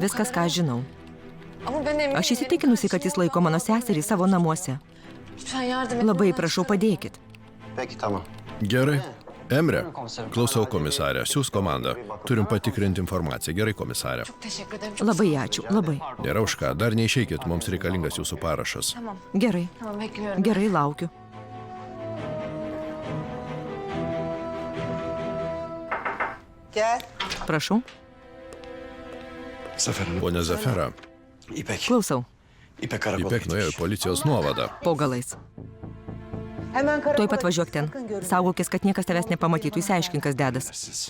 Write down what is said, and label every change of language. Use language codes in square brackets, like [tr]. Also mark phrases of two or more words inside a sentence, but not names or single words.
[lt] viskas, [tr] kadar. [lt] ką žinau. [tr] Ama ben eminim. [lt] Aš įsitikinusi, kad jis laiko mano seserį savo namuose. [tr] Lütfen yardım et. [lt] Labai prašau, padėkit. [tr] Peki tamam. [lt] Gerai, Emre, klausau komisarę, siūs komandą. Turim patikrinti informaciją. Gerai, komisarė. [tr] Teşekkür ederim. [lt] Labai ačiū, labai. Nėra už ką, dar neišeikit, mums reikalingas jūsų parašas. Gerai, [tr] Tamam bekliyorum. [lt] gerai, laukiu. [tr] Gel. [lt] Prašau, [tr] Zafer Hanım. [lt] Pone Zafera, [tr] İpek. [lt] klausau. [tr] İpek karakola [lt] Ipek nuėjo į policijos nuovadą. Po galais. [tr] Hemen karakola. [lt] Tuoj pat važiuok ten. Saugokis, kad niekas tavęs nepamatytų, įsiaiškink, kas dedas. [tr] Siz.